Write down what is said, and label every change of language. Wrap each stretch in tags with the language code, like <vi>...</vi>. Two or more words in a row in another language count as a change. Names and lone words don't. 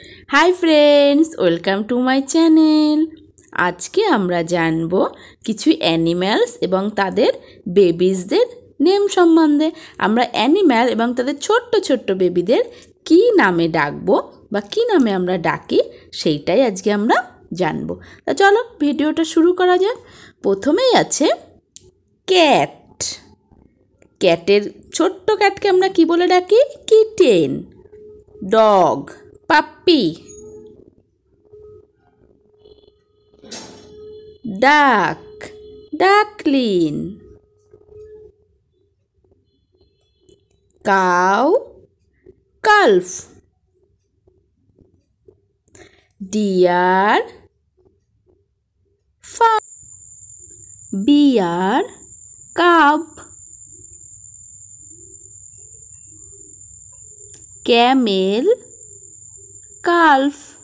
<en>Hi friends welcome to my channel.</en> <bn>আজ কে আমরা জানবো কিছু এনিমেলস এবং তাদের বেবিজদের নেম সম্বন্ধে। আমরা এনিমেল এবং তাদের ছোট্ট ছোট্ট বেবিদের কী নামে ডাকবো বা কী নামে আমরা ডাকি সেইটাই আজকে আমরা জানবো। তা চলো ভিডিওটা শুরু করা যাক। প্রথমেই আছে ক্যাট। ক্যাটের ছোট্ট ক্যাটকে আমরা কী বলে ডাকি? किटेन।</bn> <en>डग puppy, duck, duckling, cow, calf, deer, fowl, bear, cub, camel, calf,</en>